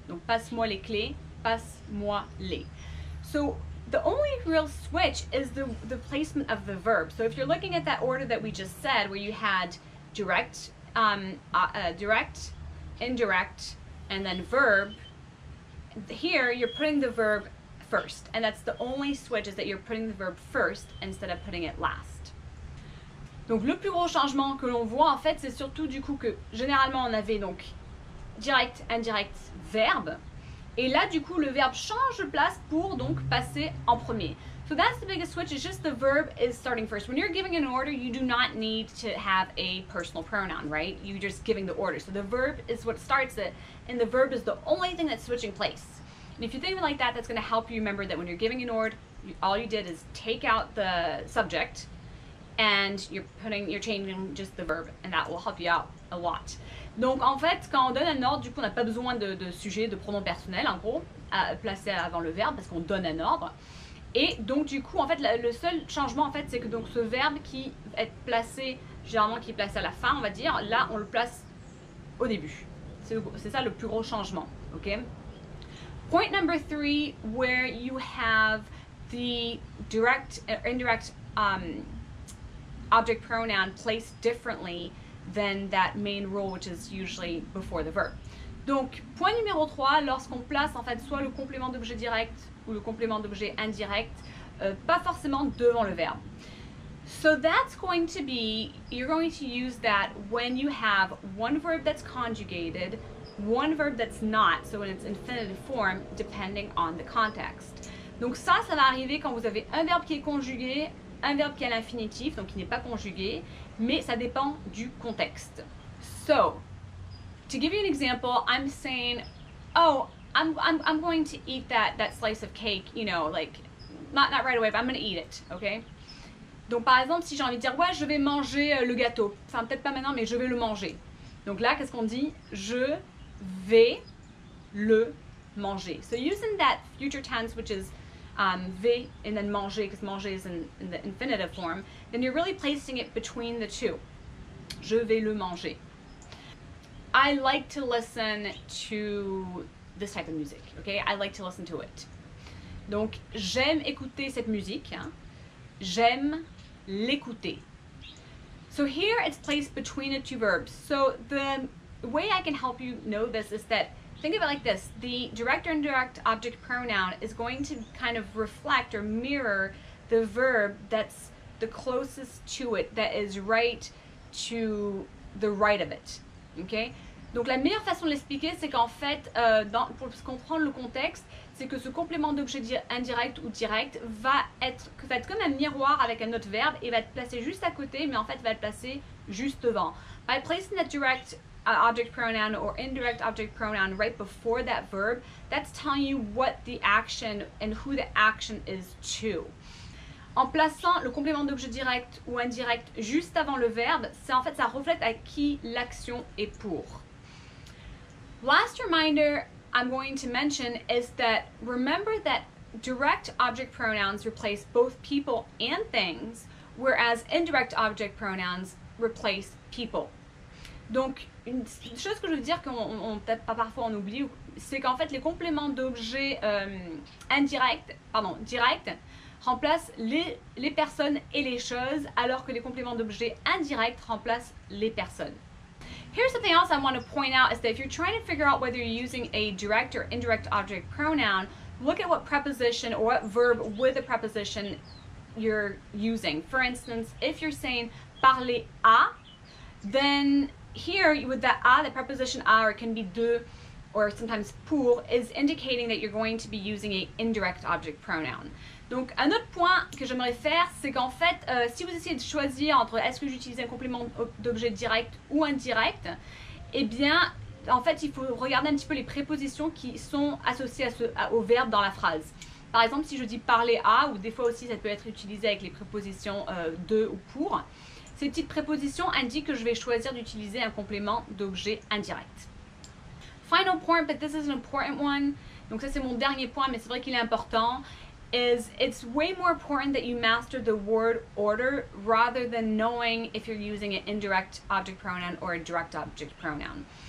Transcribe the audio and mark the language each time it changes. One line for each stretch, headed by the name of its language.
French: Donc passe-moi les clés, passe-moi les.
English: So the only real switch is the placement of the verb. So if you're looking at that order that we just said, where you had direct, direct, indirect, and then verb, here you're putting the verb first, and that's the only switch, is that you're putting the verb first instead of putting it last.
French: Donc le plus gros changement que l'on voit en fait, c'est surtout du coup que généralement on avait donc direct, indirect, verbe. Et là, du coup, le verbe change de place pour donc passer en premier.
English: So that's the biggest switch, is just the verb is starting first. When you're giving an order, you do not need to have a personal pronoun, right? You're just giving the order. So the verb is what starts it, and the verb is the only thing that's switching place. And if you think of it like that, that's going to help you remember that when you're giving an order, all you did is take out the subject, and you're changing just the verb, and that will help you out a lot.
French: Donc en fait, quand on donne un ordre, du coup on n'a pas besoin de sujet, de pronom personnel en gros, à placer avant le verbe, parce qu'on donne un ordre. Et donc du coup en fait le seul changement en fait, c'est que donc ce verbe qui est placé, généralement qui est placé à la fin, on va dire, là on le place au début. C'est ça le plus gros changement, ok?
English: Point number 3, where you have the direct or indirect object pronoun placed differently than that main rule, which is usually before the verb.
French: Donc, point numéro 3, lorsqu'on place en fait soit le complément d'objet direct ou le complément d'objet indirect, pas forcément devant le verbe.
English: So that's going to be, you're going to use that when you have one verb that's conjugated, one verb that's not, so in its infinitive form, depending on the context.
French: Donc ça va arriver quand vous avez un verbe qui est conjugué, un verbe qui est à l'infinitif, donc qui n'est pas conjugué, mais ça dépend du contexte.
English: So, to give you an example, I'm saying, oh, I'm going to eat that slice of cake, you know, like, not right away, but I'm going to eat it, okay?
French: Donc par exemple, si j'ai envie de dire, ouais, je vais manger le gâteau, enfin peut-être pas maintenant, mais je vais le manger. Donc là, qu'est-ce qu'on dit? Je vais le manger.
English: So using that future tense, which is vais and then manger, because manger is in the infinitive form, then you're really placing it between the two.
French: Je vais le manger.
English: I like to listen to this type of music, okay? I like to listen to it.
French: Donc, j'aime écouter cette musique, hein? J'aime l'écouter.
English: So here it's placed between the two verbs. So the way I can help you know this is that, think of it like this. The direct or indirect object pronoun is going to kind of reflect or mirror the verb that's the closest to it, that is right to the right of it. Okay?
French: Donc la meilleure façon de l'expliquer, c'est qu'en fait, pour comprendre le contexte, c'est que ce complément d'objet indirect ou direct va être comme un miroir avec un autre verbe et va être placé juste à côté, mais en fait va être placé juste devant.
English: By placing the direct object pronoun or indirect object pronoun right before that verb, that's telling you what the action and who the action is to.
French: En plaçant le complément d'objet direct ou indirect juste avant le verbe, en fait ça reflète à qui l'action est pour.
English: Last reminder I'm going to mention is that remember that direct object pronouns replace both people and things, whereas indirect object pronouns replace people.
French: Donc, une chose que je veux dire qu'on peut-être pas parfois on oublie, c'est qu'en fait les compléments d'objet direct remplacent les personnes et les choses, alors que les compléments d'objet indirects remplacent les personnes.
English: Here's something else I want to point out is that if you're trying to figure out whether you're using a direct or indirect object pronoun, look at what preposition or what verb with a preposition you're using. For instance, if you're saying parler à, then here with that à, the preposition à, or it can be de, or sometimes pour, is indicating that you're going to be using an indirect object pronoun.
French: Donc un autre point que j'aimerais faire, c'est qu'en fait, si vous essayez de choisir entre est-ce que j'utilise un complément d'objet direct ou indirect, eh bien, en fait, il faut regarder un petit peu les prépositions qui sont associées au verbe dans la phrase. Par exemple, si je dis parler à, ou des fois aussi ça peut être utilisé avec les prépositions de ou pour, ces petites prépositions indiquent que je vais choisir d'utiliser un complément d'objet indirect.
English: Final point, but this is an important one.
French: Donc ça c'est mon dernier point, mais c'est vrai qu'il est important.
English: Is it's way more important that you master the word order rather than knowing if you're using an indirect object pronoun or a direct object pronoun.